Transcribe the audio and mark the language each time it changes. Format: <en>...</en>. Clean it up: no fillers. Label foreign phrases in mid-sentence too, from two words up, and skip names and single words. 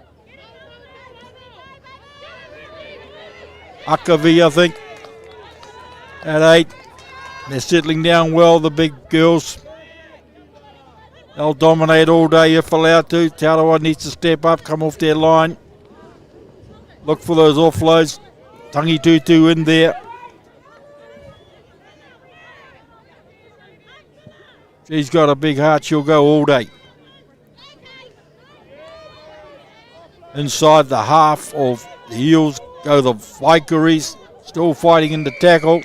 <en>Akavi, I think. At 8. They're settling down well, the big girls. They'll dominate all day if allowed to. Te Aroha needs to step up, come off their line. Look for those offloads. Tangi Tutu in there. She's got a big heart, she'll go all day. Inside the half of the Eels go the Valkyries, still fighting in the tackle.</en>